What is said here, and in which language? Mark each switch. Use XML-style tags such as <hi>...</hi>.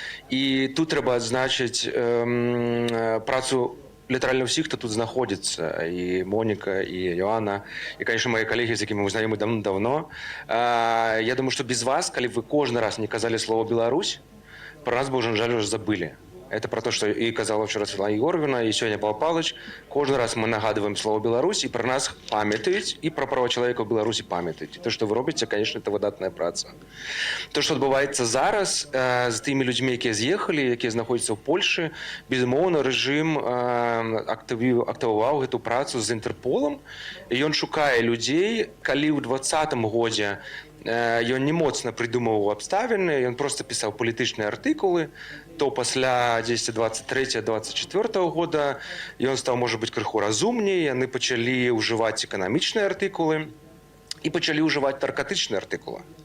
<be>І тут трэба адзначыць працу літаральна ўсіх, хто тут знаходзіцца. І Моніка, і Йоанна, і,</be> <ru>конечно,</ru> <be>мае калегі, з якімі мы знаёмы давно. Я думаю, што без вас, калі б вы кожны раз не казалі слово «Беларусь»,</be> <ru>про нас бы уже,</ru> <be>на жаль, уже забыли.</be> <ru>Это про то, что и казала вчера Светлана Егоровна, и сегодня Павел Павлович. Каждый раз мы</ru> <be>нагадываем</be> <ru>слово «Беларусь», и про нас</ru> <be>памятаюць,</be> <ru>и про права человека в Беларуси памятаюць. То, что вы робите, конечно, это</ru> <be>выдатная праца. То, что отбываецца зараз з теми людьми, якія з'ехали, якія знаходзяцца ў Польшы, безумоўна, рэжым актываваў гэту працу з Інтэрполам, і ён шукае людзей, калі ў 2020 годзе ён не моцна</be> <ru>придумываў</ru> <be>абставіны, ён просто пісаў палітычныя артыкулы, то пасля 23-24 года ён стаў, можа быць, крыху разумней, яны пачалі ўжываць эканамічныя артыкулы і пачалі ўжываць наркатычныя артыкулы.</be>